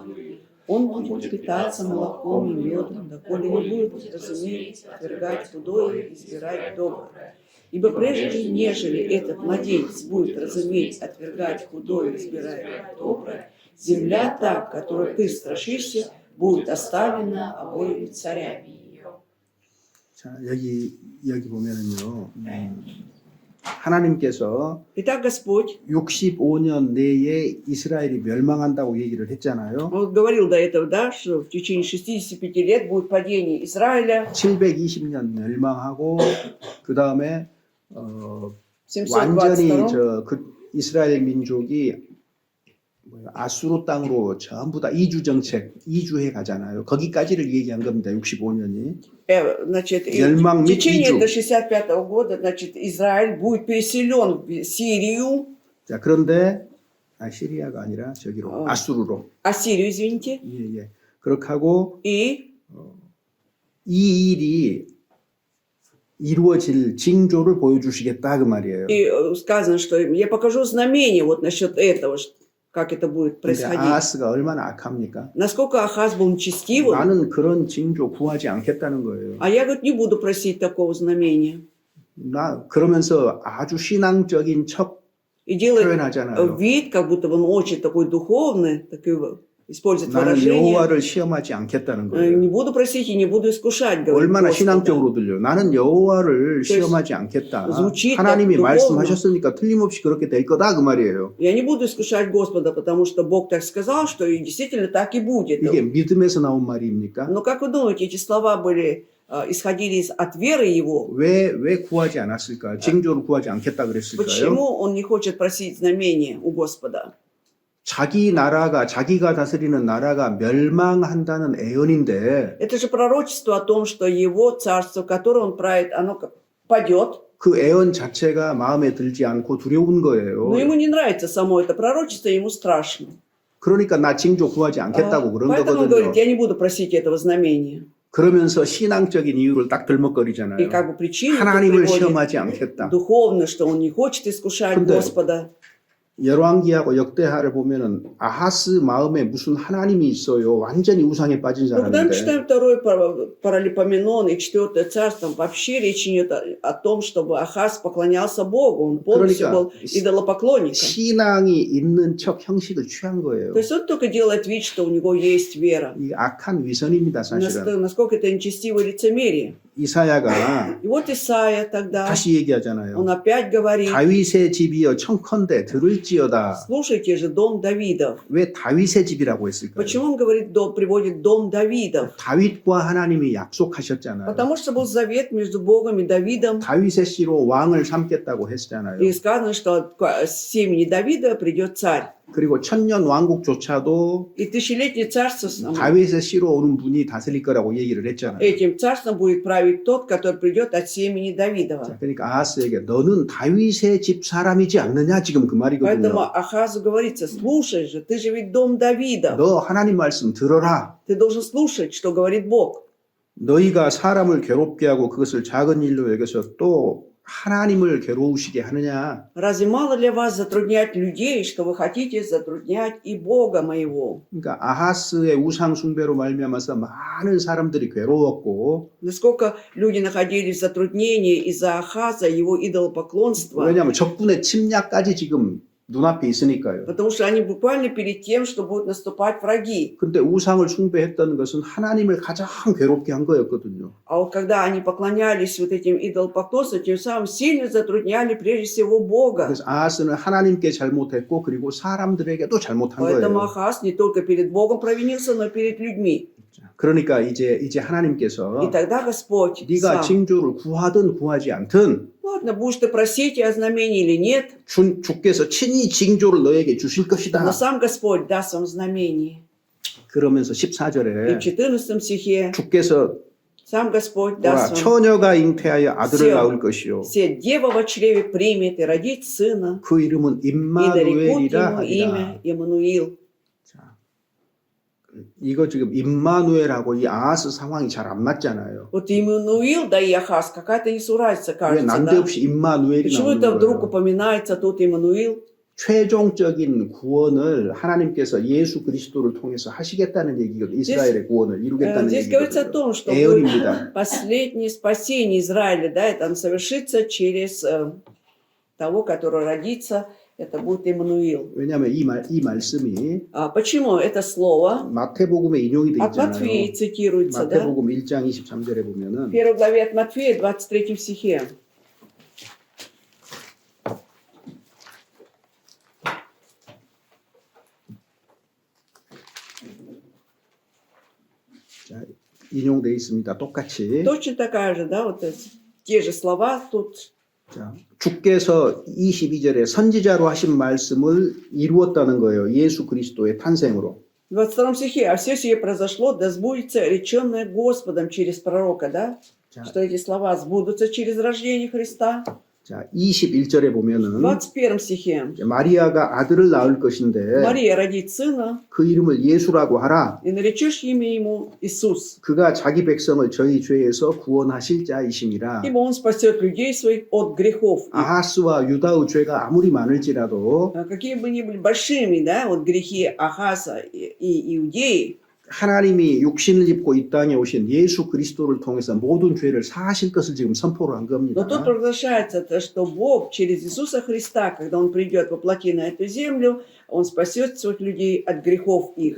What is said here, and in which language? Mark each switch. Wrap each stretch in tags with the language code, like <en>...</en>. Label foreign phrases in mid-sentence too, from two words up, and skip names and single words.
<ru>Он будет питаться молоком и медом, доколе не будет разуметь, отвергать худое и избирать доброе. Ибо прежде, нежели этот младенец будет разуметь, отвергать худое и избирать доброе, земля та, которой ты страшишься, будет оставлена обоими царями ее.</ru> <ko>자, 여기 보면은요. 하나님께서</ko> <ru>Итак, Господь,</ru> <ko>65년 내에 이스라엘이 멸망한다고 얘기를 했잖아요.</ko> <ru>он говорил до этого, да, что в течение 65 лет будет падение Израиля,</ru> <ko>720년 멸망하고 그 다음에</ko> <ru>в</ru> <ko>완전히 722 그 이스라엘 민족이 아수르 땅으로 전부 다 이주 정책, 이주해 가잖아요. 거기까지를 얘기한 겁니다. 65년이.</ko> <ru>значит,</ru> <ko>멸망</ko> <ru>в</ru> <ko>및</ko> <ru>течение</ru> <ko>이주.</ko> <ru>до 65 года, значит, Израиль будет переселен в Сирию,</ru> <ko>자, 그런데 시리아가 아니라 저기로 아수르로.</ko> <ru>Ассирию, извините,</ru> <ko>예, 예. 그렇게 하고</ko> <ru>и</ru> <ko>이 일이 이루어질 징조를 보여주시겠다 그 말이에요.</ko> <ru>сказано, что я покажу знамение вот насчет этого, как это будет</ru> <ko>근데</ko> <ru>происходить.</ru> <ko>아하스가 얼마나 악합니까?</ko> <ru>Насколько Ахаз был нечестивым,</ru> <ko>나는 그런 징조 구하지 않겠다는 거예요.</ko> <ru>а я, говорит, не буду просить такого знамения.</ru> <ko>나 그러면서 아주 신앙적인 척</ko> <ru>И делает</ru> <ko>표현하잖아요.</ko> <ru>вид, как будто он очень такой духовный, такой, использует</ru> <ko>나는</ko> <ru>выражение.</ru> <ko>여호와를 시험하지 않겠다는 거예요.</ko> <ru>Не буду просить и не буду искушать, говорит</ru> <ko>얼마나</ko> <ru>Господа.</ru> <ko>신앙적으로 들려. 나는 여호와를 시험하지 않겠다.</ko> <ru>звучит</ru> <ko>하나님이</ko> <ru>так духовно.</ru> <ko>말씀하셨으니까 틀림없이 그렇게 될 거다 그 말이에요.</ko> <ru>Я не буду искушать Господа, потому что Бог так сказал, что и действительно так и будет.</ru> <ko>이게 믿음에서 나온 말입니까?</ko> <ru>Но как вы думаете, эти слова были, исходили от веры его?</ru> <ko>왜 구하지 않았을까? 징조를 구하지 않겠다 그랬을까요?</ko> <ru>Почему он не хочет просить знамения у Господа?</ru> <ko>자기 나라가 자기가 다스리는 나라가 멸망한다는 애언인데</ko> <ru>Это же пророчество о том, что его царство, которое он правит, оно падет.</ru> <ko>그 애언 자체가 마음에 들지 않고 두려운 거예요.</ko> <ru>Но ему не нравится само это пророчество, ему страшно.</ru> <ko>그러니까 나 징조 구하지 않겠다고 그런</ko> <ru>Поэтому он</ru> <ko>거거든요.</ko> <ru>говорит, я не буду просить этого знамения.</ru> <ko>그러면서 신앙적인 이유를 딱</ko> <ru>И</ru> <ko>들먹거리잖아요.</ko> <ru>как бы причину</ru> <ko>하나님을</ko> <ru>приводит</ru> <ko>시험하지 않겠다.</ko> <ru>духовно, что он не хочет искушать</ru> <ko>근데</ko> <ru>Господа.</ru> <ko>열왕기하고 역대하를 보면은 아하스 마음에 무슨 하나님이 있어요. 완전히 우상에 빠진</ko> <ru>Но когда мы</ru> <ko>사람인데.</ko> <ru>читаем второй Паралипоменон и четвертое царство, там вообще речь идет о том, чтобы Ахаз поклонялся Богу. Он полностью</ru> <ko>그러니까</ko> <ru>был идолопоклонником.</ru> <ko>신앙이 있는 척 형식을 취한 거예요.</ko> <ru>То есть он только делает вид, что у него есть вера.</ru> <ko>이 악한 위선입니다, 사실은.</ko> <ru>Насколько это нечестивое лицемерие.</ru> <ko>이사야가</ko> <ru>И вот Исаия тогда,</ru> <ko>다시 얘기하잖아요.</ko> <ru>он опять говорит,</ru> <ko>다윗의 집이여 청컨대 들을지어다.</ko> <ru>слушайте же, дом Давидов.</ru> <ko>왜 다윗의 집이라고 했을까요?</ko> <ru>Почему он говорит, приводит дом Давидов?</ru> <ko>다윗과 하나님이 약속하셨잖아요.</ko> <ru>Потому что был завет между Богом и Давидом.</ru> <ko>다윗의 씨로 왕을 삼겠다고 했잖아요.</ko> <ru>И сказано, что от семени Давида придет царь.</ru> <ko>그리고 천년 왕국조차도</ko> <ru>И тысячелетнее царство</ru> <ko>다윗의 씨로 오는 분이 다스릴 거라고 얘기를 했잖아요.</ko> <ru>этим царством будет править тот, который придет от семени Давидова.</ru> <ko>자, 그러니까 아하스에게 너는 다윗의 집 사람이지 않느냐 지금 그</ko> <ru>Поэтому</ru> <ko>말이거든요.</ko> <ru>Ахазу говорится, слушай же, ты же ведь дом Давида.</ru> <ko>너 하나님 말씀 들어라.</ko> <ru>Ты должен слушать, что говорит Бог.</ru> <ko>너희가 사람을 괴롭게 하고 그것을 작은 일로 여겨서 또 하나님을 괴로우시게 하느냐.</ko> <ru>Разве мало для вас затруднять людей, что вы хотите затруднять и Бога моего?</ru> <ko>그러니까 아하스의 우상 숭배로 말미암아서 많은 사람들이 괴로웠고</ko> <ru>Насколько люди находились в затруднении из-за Ахаза, его идолопоклонства,</ru> <ko>왜냐하면 적군의 침략까지 지금 눈앞에 있으니까요.</ko> <ru>потому что они буквально перед тем, что будут наступать враги.</ru> <ko>근데 우상을 숭배했던 것은 하나님을 가장 괴롭게 한 거였거든요.</ko> <ru>А вот когда они поклонялись вот этим идолопоклонствам, тем самым сильно затрудняли прежде всего Бога.</ru> <ko>그래서 아하스는 하나님께 잘못했고 그리고 사람들에게도 잘못한</ko> <ru>Поэтому</ru> <ko>거예요.</ko> <ru>Ахаз не только перед Богом провинился, но и перед людьми.</ru> <ko>그러니까 이제 하나님께서</ko> <ru>И тогда Господь</ru> <ko>네가</ko> <ru>сам,</ru> <ko>징조를 구하든 구하지 않든</ko> <ru>ладно, будешь ты просить о знамении или нет,</ru> <ko>주께서 친히 징조를 너에게 주실 것이다.</ko> <ru>но сам Господь даст вам знамение.</ru> <ko>그러면서</ko> <ru>И</ru> <ko>14절에</ko> <ru>в 14 стихе</ru> <ko>주께서</ko> <ru>сам Господь</ru> <ko>뭐라,</ko> <ru>даст вам</ru> <ko>처녀가 잉태하여 아들을</ko> <ru>Всё.</ru> <ko>낳을 것이요</ko> <ru>все дева во чреве примет и родит сына,</ru> <ko>그 이름은</ko> <ru>и нарекут</ru> <ko>임마누엘이라</ko> <ru>ему</ru> <ko>하리라.</ko> <ru>имя Иммануил.</ru> <ko>자, 이거 지금 임마누엘하고 이 아하스 상황이 잘 안 맞잖아요.</ko> <ru>Вот Иммануил, да и Ахаз, какая-то несуразица,</ru> <ko>왜</ko> <ru>кажется, да?</ru> <ko>난데없이 임마누엘이</ko> <ru>Почему</ru> <ko>나오는</ko> <ru>это вдруг</ru> <ko>거예요?</ko> <ru>упоминается тут Иммануил?</ru> <ko>최종적인 구원을 하나님께서 예수 그리스도를 통해서 하시겠다는 얘기거든요. 이스라엘의 구원을 이루겠다는</ko> <ru>Здесь говорится о</ru> <ko>얘기거든요.</ko> <ru>том, что</ru> <ko>애언입니다.</ko> <ru>последнее спасение Израиля, да, это совершится через того, который родится, это будет Иммануил.</ru> <ko>왜냐하면 이 말씀이</ko> <ru>А почему это слово</ru> <ko>마태복음에 인용이 되어</ko> <ru>от Матфея</ru> <ko>있잖아요.</ko> <ru>цитируется, да?</ru> <ko>마태복음 1장 23절에 보면은</ko> <ru>В первой главе от Матфея, 23 стихе.</ru> <ko>자, 인용되어 있습니다. 똑같이.</ko> <ru>Точно такая же, да, вот те же слова тут.</ru> <ko>자, 주께서 22절에 선지자로 하신 말씀을 이루었다는 거예요. 예수 그리스도의 탄생으로.</ko> <ru>В 22 стихе. А все сие произошло, да сбудется реченное Господом через пророка, да?</ru> <ko>자,</ko> <ru>Что эти слова сбудутся через рождение Христа.</ru> <ko>자 21절에</ko> <ru>В</ru> <ko>보면은</ko> <ru>21 стихе.</ru> <ko>마리아가 아들을 낳을 것인데</ko> <ru>Мария родит сына,</ru> <ko>그 이름을 예수라고 하라.</ko> <ru>и наречешь имя ему Иисус,</ru> <ko>그가 자기 백성을 저희 죄에서 구원하실 자이심이라.</ko> <ru>ибо он спасет людей своих от грехов. их.</ru> <ko>아하스와 유다의 죄가 아무리 많을지라도</ko> <ru>Какие бы ни были большими, да, вот грехи Ахаса и Иудеи,</ru> <ko>하나님이 육신을 입고 이 땅에 오신 예수 그리스도를 통해서 모든 죄를 사하실 것을 지금 선포를 한</ko> <ru>но</ru> <ko>겁니다.</ko> <ru>тут провозглашается, то, что Бог через Иисуса Христа, когда Он придет воплоти на эту землю, Он спасет своих людей от грехов их.</ru>